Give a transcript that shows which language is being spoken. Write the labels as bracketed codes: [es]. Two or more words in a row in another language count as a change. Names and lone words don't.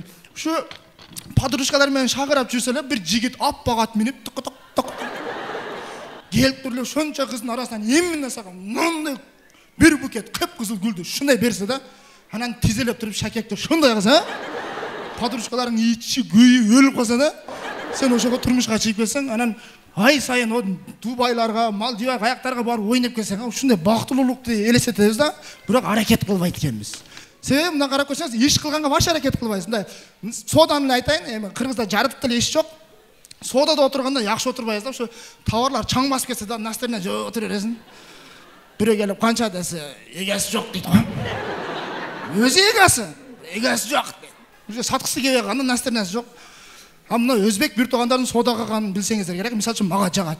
[ky] Ушу подружкалар менен шагырап жүрсө эле бир жигит аппак ат минип ток келип туруп ошончо кыздын арасынан эмне сага мындай бир букет кып-кызыл гүлдү шундай берсе да, анан тизелеп туруп шакекти шундай кылса, подружкаларың ичи күйүп өлүп калса да, сен ошого турмушка чыгып келсең, анан ай сайын о Дубайларга, Малдива аяктарга барып ойноп келсең, ушундай бактылуулукту элестетебиз да, бирок аракет кылбайт экенбиз. [kk] себебі мына қарап көрсеңіз, еш қылғанға вообще әрекет қылбайсыз. [ky] Мындай соданы айтайын, эми кыргызда жарытып деле [kk] еш жоқ. Содада отырғанда жақсы отырбайсыз [ky] да, ошо товарлар чаң басып кетсе да, настырына жөө отура бересиң. Бирөө келип канча десе, эгеси жок дейт го. Өзү эгеси жок. Уже саткысы келбей калганда настырнасы жок. А мына өзбек бир туугандардын содага калганын билсеңиздер керек. Мисалы үчүн мага жагат.